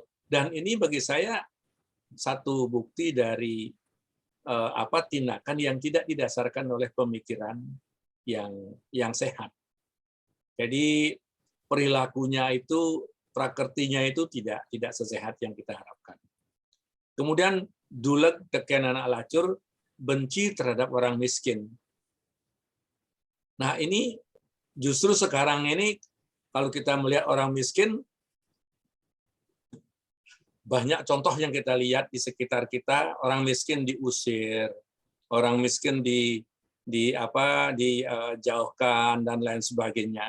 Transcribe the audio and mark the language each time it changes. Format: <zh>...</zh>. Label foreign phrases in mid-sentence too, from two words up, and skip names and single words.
<id>Dan ini bagi saya satu bukti dari tindakan yang tidak didasarkan oleh pemikiran yang sehat. Jadi perilakunya itu, prakertinya itu tidak sesehat yang kita harapkan.</id> <ban>Kemudian duleg teken anak lacur,</ban> <id>benci terhadap orang miskin. Nah ini justru sekarang ini kalau kita melihat orang miskin, banyak contoh yang kita lihat di sekitar kita, orang miskin diusir, orang miskin dijauhkan dan lain sebagainya.</id>